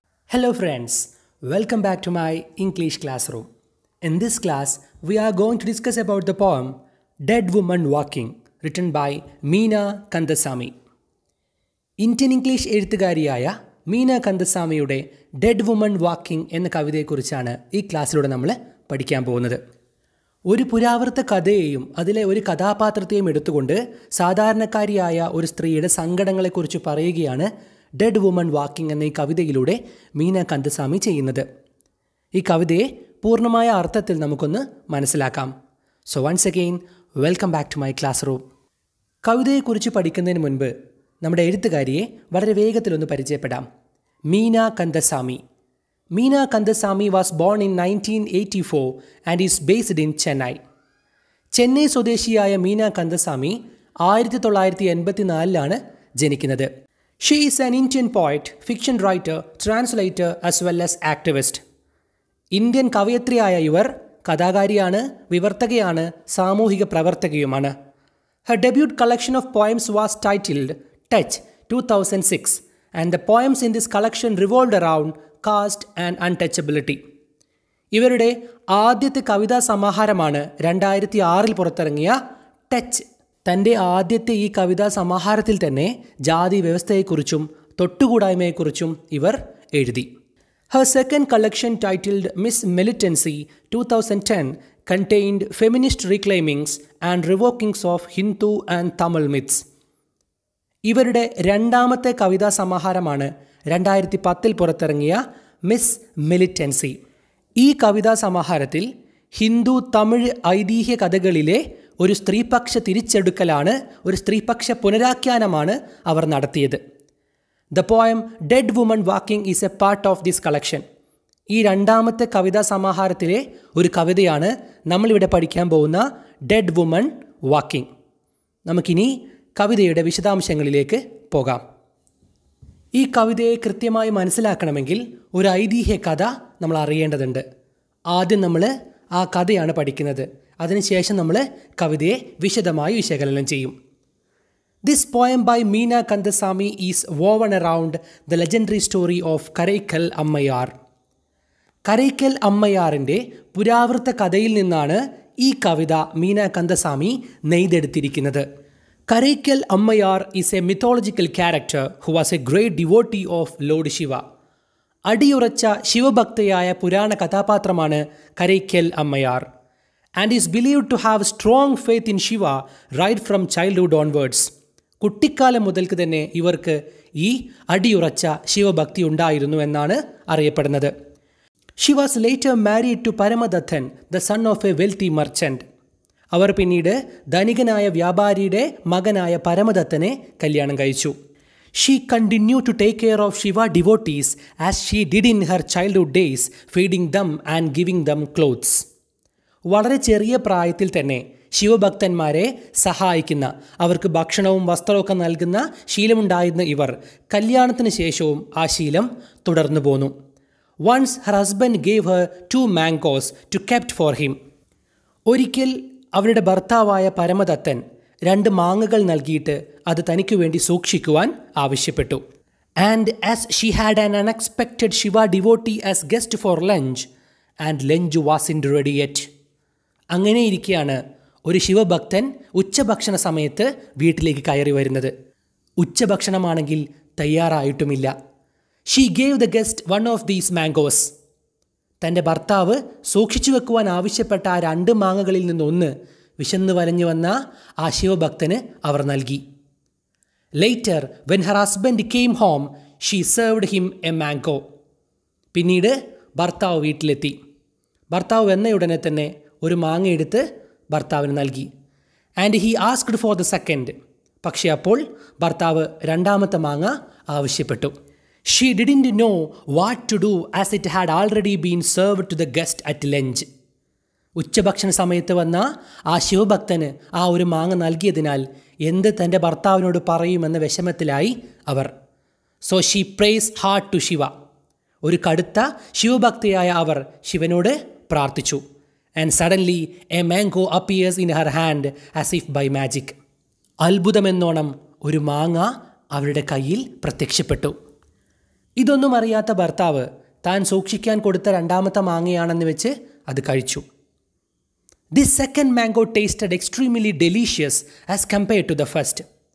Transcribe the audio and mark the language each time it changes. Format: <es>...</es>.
<en>Hello friends, welcome back to my English classroom. In this class, we are going to discuss about the poem Dead Woman Walking, written by Meena Kandasamy.</en> <ml>Indian English എഴുത്തുകാരിയായ Meena കന്ദസ്വാമിയുടെ dead woman walking എന്ന കവിതയെക്കുറിച്ചാണ് ഈ ക്ലാസ്സിലൂടെ നമ്മൾ പഠിക്കാൻ പോകുന്നത്. ഒരു പുരാവൃത്ത കഥയെയും അതിലെ ഒരു കഥാപാത്രത്തെയും എടുത്തുകൊണ്ട് സാധാരണക്കാരിയായ ഒരു സ്ത്രീയുടെ സങ്കടങ്ങളെക്കുറിച്ച് പറയുകയാണ് ഡെഡ് വുമൺ വാക്കിംഗ് എന്ന ഈ കവിതയിലൂടെ മീന കന്ദസ്വാമി ചെയ്യുന്നത്. ഈ കവിതയെ പൂർണ്ണമായ അർത്ഥത്തിൽ നമുക്കൊന്ന് മനസ്സിലാക്കാം.</ml> <en>So once again welcome back to my classroom.</en> <ml>കവിതയെക്കുറിച്ച് പഠിക്കുന്നതിന് മുൻപ് നമ്മുടെ എഴുത്തുകാരിയെ വളരെ വേഗത്തിലൊന്ന് പരിചയപ്പെടാം.</ml> <en>Meena Kandasamy. Meena Kandasamy was born in 1984 and is based in Chennai.</en> <ml>Chennai സ്വദേശിയായ മീന കന്ദസ്വാമി 1984 ജനിക്കുന്നത്.</ml> <en>She is an Indian poet, fiction writer, translator as well as activist.</en> <ml>Indian കവയത്രിയായ ഇവർ കഥാകാരിയാണ്, വിവർത്തകയാണ്, സാമൂഹിക പ്രവർത്തകയുമാണ്.</ml> <en>Her debut collection of poems was titled Touch 2006 and the poems in this collection revolved around caste and untouchability.</en> <ml>ഇവരുടെ ആദ്യത്തെ കവിതാ സമാഹാരമാണ് 2006 പുറത്തിറങ്ങിയ touch. തൻ്റെ ആദ്യത്തെ ഈ കവിതാ സമാഹാരത്തിൽ തന്നെ ജാതി വ്യവസ്ഥയെക്കുറിച്ചും തൊട്ടുകൂടായ്മയെക്കുറിച്ചും ഇവർ എഴുതി.</ml> <en>Her second collection titled Miss Militancy 2010 contained feminist reclaimings and revokings of Hindu and Tamil myths.</en> <ml>ഇവരുടെ രണ്ടാമത്തെ കവിതാ സമാഹാരമാണ് 2010 പുറത്തിറങ്ങിയ മിസ് മിലിറ്റൻസി. ഈ കവിതാ സമാഹാരത്തിൽ ഹിന്ദു തമിഴ് ഐതിഹ്യ കഥകളിലെ ഒരു സ്ത്രീപക്ഷ തിരിച്ചെടുക്കലാണ്, ഒരു സ്ത്രീപക്ഷ പുനരാഖ്യാനമാണ് അവർ നടത്തിയത്.</ml> <en>The poem Dead Woman Walking is a part of this collection.</en> <ml>ഈ രണ്ടാമത്തെ കവിതാ സമാഹാരത്തിലെ ഒരു കവിതയാണ് നമ്മളിവിടെ പഠിക്കാൻ പോകുന്ന ഡെഡ് വുമൺ വാക്കിംഗ്. നമുക്കിനി കവിതയുടെ വിശദാംശങ്ങളിലേക്ക് പോകാം. ഈ കവിതയെ കൃത്യമായി മനസ്സിലാക്കണമെങ്കിൽ ഒരു ഐതിഹ്യ കഥ നമ്മൾ അറിയേണ്ടതുണ്ട്. ആദ്യം നമ്മൾ ആ കഥയാണ് പഠിക്കുന്നത്. അതിനുശേഷം നമ്മൾ കവിതയെ വിശദമായി വിശകലനം ചെയ്യും.</ml> <en>This poem by Meena Kandasamy is woven around the legendary story of Karaikal Ammayar.</en> <ml>Karaikal അമ്മയാറിൻ്റെ പുരാവൃത്ത കഥയിൽ നിന്നാണ് ഈ കവിത Meena Kandaswamy നെയ്തെടുത്തിരിക്കുന്നത്.</ml> <en>Karaikal Ammaiyar is a mythological character who was a great devotee of lord Shiva.</en> <ml>അടിയുറച്ച ശിവഭക്തയായ പുരാണ കഥാപാത്രമാണ്</ml> <en>Karaikal Ammaiyar and is believed to have strong faith in Shiva right from childhood onwards.</en> <ml>കുട്ടിക്കാലം മുതൽക്ക് തന്നെ ഇവർക്ക് ഈ അടിയുറച്ച ശിവഭക്തി ഉണ്ടായിരുന്നു എന്നാണ് അറിയപ്പെടുന്നത്.</ml> <en>She was later married to Paramadhathan, the son of a wealthy merchant.</en> <ml>അവർ പിന്നീട് ധനികനായ വ്യാപാരിയുടെ മകനായ പരമദത്തനെ കല്യാണം കഴിച്ചു.</ml> <en>She continued to take care of Shiva devotees as she did in her childhood days, feeding them and giving them clothes.</en> <ml>വളരെ ചെറിയ പ്രായത്തിൽ തന്നെ ശിവഭക്തന്മാരെ സഹായിക്കുന്ന, അവർക്ക് ഭക്ഷണവും വസ്ത്രമൊക്കെ നൽകുന്ന ശീലമുണ്ടായിരുന്ന ഇവർ കല്യാണത്തിന് ശേഷവും ആ ശീലം തുടർന്നു പോന്നു.</ml> <en>Once her husband gave her 2 mangoes to kept for him.</en> <ml>ഒരിക്കൽ അവരുടെ ഭർത്താവായ പരമദത്തൻ 2 മാങ്ങകൾ നൽകിയിട്ട് അത് തനിക്ക് വേണ്ടി സൂക്ഷിക്കുവാൻ ആവശ്യപ്പെട്ടു.</ml> <en>And as she had an unexpected Shiva devotee as guest for lunch and lunch wasn't ready yet.</en> <ml>അങ്ങനെ ഇരിക്കെയാണ് ഒരു ശിവഭക്തൻ ഉച്ചഭക്ഷണ സമയത്ത് വീട്ടിലേക്ക് കയറി വരുന്നത്. ഉച്ചഭക്ഷണമാണെങ്കിൽ തയ്യാറായിട്ടുമില്ല.</ml> <en>She gave the guest one of these mangoes.</en> <ml>തൻ്റെ ഭർത്താവ് സൂക്ഷിച്ചു വെക്കുവാൻ ആവശ്യപ്പെട്ട ആ 2 മാങ്ങകളിൽ നിന്നൊന്ന് വിശന്നു വലഞ്ഞു വന്ന ആ ശിവഭക്തന് അവർ നൽകി.</ml> <en>Later, when her husband came home, she served him a mango.</en> <ml>പിന്നീട് ഭർത്താവ് വീട്ടിലെത്തി. ഭർത്താവ് വന്നയുടനെ തന്നെ ഒരു മാങ്ങ എടുത്ത് ഭർത്താവിന് നൽകി.</ml> <en>And he asked for the second.</en> <ml>പക്ഷേ അപ്പോൾ ഭർത്താവ് രണ്ടാമത്തെ മാങ്ങ ആവശ്യപ്പെട്ടു.</ml> <en>She didn't know what to do as it had already been served to the guest at lunch.</en> <ml>ഉച്ചഭക്ഷണ സമയത്ത് വന്ന ആ ശിവഭക്തന് ആ ഒരു മാങ്ങ നൽകിയതിനാൽ എന്ത് തൻ്റെ ഭർത്താവിനോട് പറയുമെന്ന വിഷമത്തിലായി അവർ.</ml> <en>So she prays hard to Shiva.</en> <ml>ഒരു കടുത്ത ശിവഭക്തിയായ അവർ ശിവനോട് പ്രാർത്ഥിച്ചു.</ml> <en>And suddenly a mango appears in her hand as if by magic.</en> <ml>അത്ഭുതമെന്നോണം ഒരു മാങ്ങ അവരുടെ കയ്യിൽ പ്രത്യക്ഷപ്പെട്ടു. ഇതൊന്നും അറിയാത്ത ഭർത്താവ് താൻ സൂക്ഷിക്കാൻ കൊടുത്ത രണ്ടാമത്തെ മാങ്ങയാണെന്ന് വെച്ച് അത് കഴിച്ചു.</ml> <en>This second mango tasted extremely delicious as compared to the first.</en>